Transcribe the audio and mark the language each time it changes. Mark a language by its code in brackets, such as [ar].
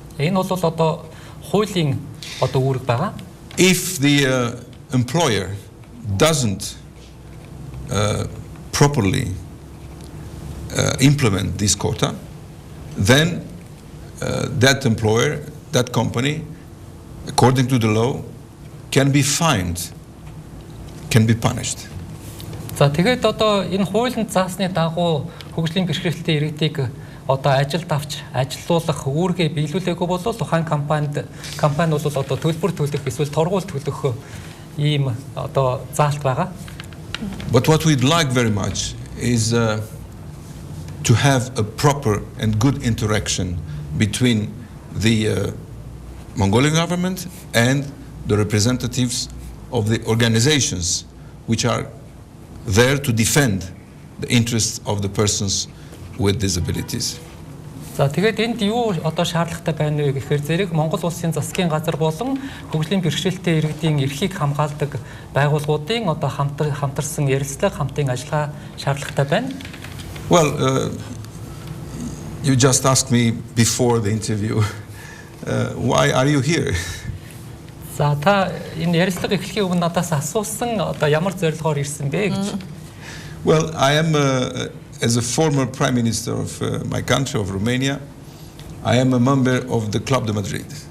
[mn] Энэ бол одоо хуулийн одоо үүрэг байгаа. [en] If the employer doesn't properly implement this quota, then that employer, that company, according to the law, can be fined, can be punished. [mn] За тэгээд одоо энэ хуулинд заасны дагуу хөгжлийн бэрхшээлтэй иргэдийг одоо ажилд авч ажилуулах үүргээ биелүүлээгүй бол ухаан компани бол одоо төлбөр төлөх эсвэл торгуул төлөх ийм одоо заалт байгаа. [en] But what we'd like very much is to have a proper and good interaction between the Mongolian government and the representatives of the organizations which are there to defend the interests of the persons with disabilities. [mn] За тэгээд энд юу одоо шаардлагатай байна вэ гэхээр зэрэг Монгол улсын засгийн газар болон хөгжлийн бэрхшээлтэй иргэдийн эрхийг хамгаалдаг байгууллагуудын одоо хамтарсан ярилцлага хамтын ажиллагаа шаардлагатай байна. [en] Well, you just asked me before the interview, why are you here? [mn] За та энэ ярилцлага эхлэхийн өмнө надаас асуусан одоо ямар зорилгоор ирсэн бэ гэж. [en] Well, I am as a former Prime Minister of my country, of Romania, I am a member of the Club de Madrid.